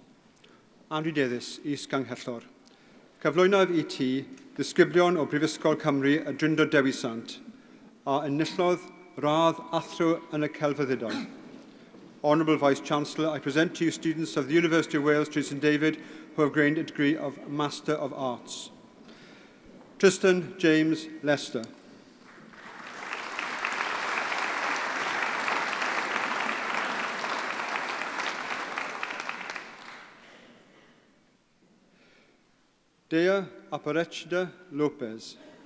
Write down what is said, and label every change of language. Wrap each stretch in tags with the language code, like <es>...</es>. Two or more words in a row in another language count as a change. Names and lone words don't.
<cy>Anrhydedus is Ganghellor. Cyflwynodd i ti ddisgyblion o Brifysgol Cymru a Drindod Dewi Sant a enillodd radd athro yn y celfyddydau.</cy> <en>Honourable Vice-Chancellor, I present to you students of the University of Wales, Trinity St David, who have gained a degree of Master of Arts. Tristan James Lester. Dewi Abertawe Lopez.</en>